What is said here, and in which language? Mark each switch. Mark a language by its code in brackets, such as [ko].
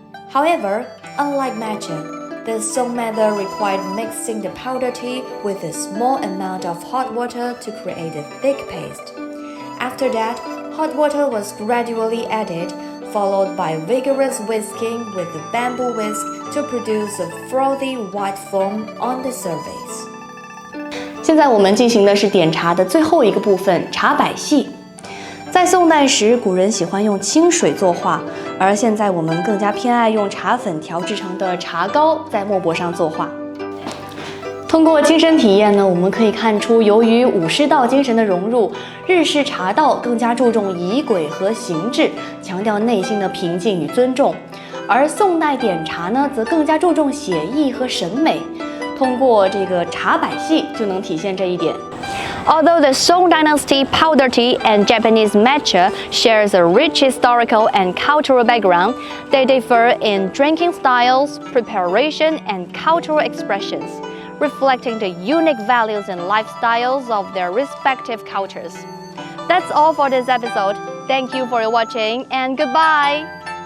[en] However, unlike matcha, the Song method required mixing the powder tea with a small amount of hot water to create a thick paste. After that, hot water was gradually added, followed by vigorous whisking with the bamboo whisk to produce a frothy white foam on the surface. [zh] 现在我们进行的是点茶的最后一个部分——茶百戏。在宋代时，古人喜欢用清水作画，而现在我们更加偏爱用茶粉调制成的茶膏在墨帛上作画。通过亲身体验呢，我们可以看出，由于武士道精神的融入，日式茶道更加注重仪轨和形制，强调内心的平静与尊重；而宋代点茶呢，则更加注重写意和审美。通过这个茶百戏就能体现这一点。 [en] Although the Song Dynasty powder tea and Japanese matcha shares a rich historical and cultural background, they differ in drinking styles, preparation, and cultural expressions, reflecting the unique values and lifestyles of their respective cultures. That's all for this episode. Thank you for watching and goodbye!